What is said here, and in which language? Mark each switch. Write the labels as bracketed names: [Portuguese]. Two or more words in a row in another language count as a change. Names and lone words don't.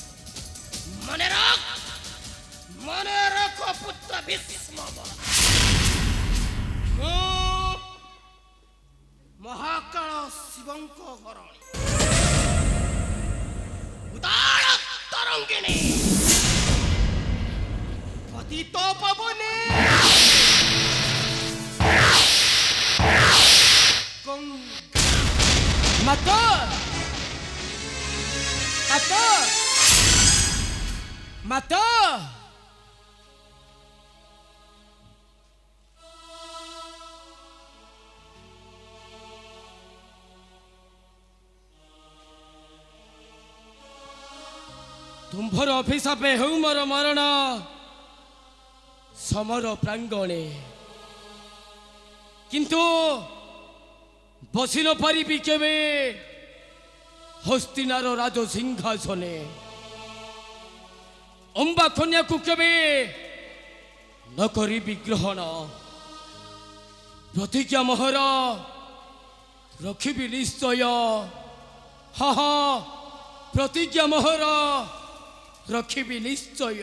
[Odia] ମନେ ରଖ ପୁତ୍ର ଭୀଷ୍ମ। ଶିବଙ୍କ ଘରଣୀ ଉଦାଳ ତରଙ୍ଗିଣୀ ପତିତ ପବନେ Mato! Mato! Mato! ତୁମ୍ଭର ଅଭିଶାପେ ହଉ ମୋର ମରଣ ସମର ପ୍ରାଙ୍ଗଣେ କିନ୍ତୁ ବସି ନ ପାରିବି କେବେ ହସ୍ତିନାର ରାଜ ସିଂହାସନେ ଅମ୍ବା କନ୍ୟା କୁ କେବେ ନ କରିବି ଗ୍ରହଣ ପ୍ରତିଜ୍ଞା ମୋହର ରଖିବି ନିଶ୍ଚୟ ହା ହା ପ୍ରତିଜ୍ଞା ମୋହର ରଖିବି ନିଶ୍ଚୟ